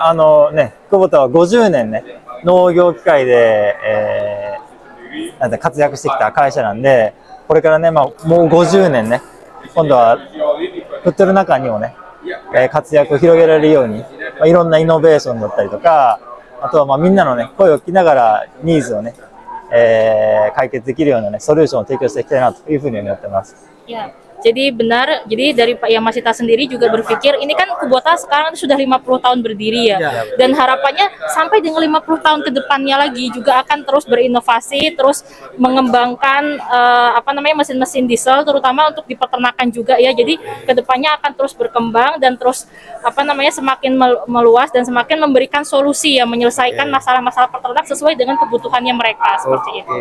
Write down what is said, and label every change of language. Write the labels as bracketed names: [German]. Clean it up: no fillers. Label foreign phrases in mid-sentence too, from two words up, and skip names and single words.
[Japanese] 久保田は50年ね、農業機械で、なんて活躍してきた会社なんで、これからね、もう50年ね、今度は売ってる中にもね、活躍を広げられるように、いろんなイノベーションだったりとか、あとはみんなのね、声を聞きながらニーズをね、解決できるようなね、ソリューションを提供していきたいなというふうに思ってます。 [Indonesian] Ya, jadi benar, jadi dari Pak Yamasita sendiri juga berpikir, ini kan Kubota sekarang sudah 50 tahun berdiri ya, dan harapannya sampai dengan 50 tahun ke depannya lagi juga akan terus berinovasi, terus mengembangkan mesin-mesin diesel, terutama untuk di peternakan juga ya, jadi kedepannya akan terus berkembang dan terus semakin meluas dan semakin memberikan solusi ya, menyelesaikan masalah-masalah peternak sesuai dengan kebutuhannya mereka, seperti itu.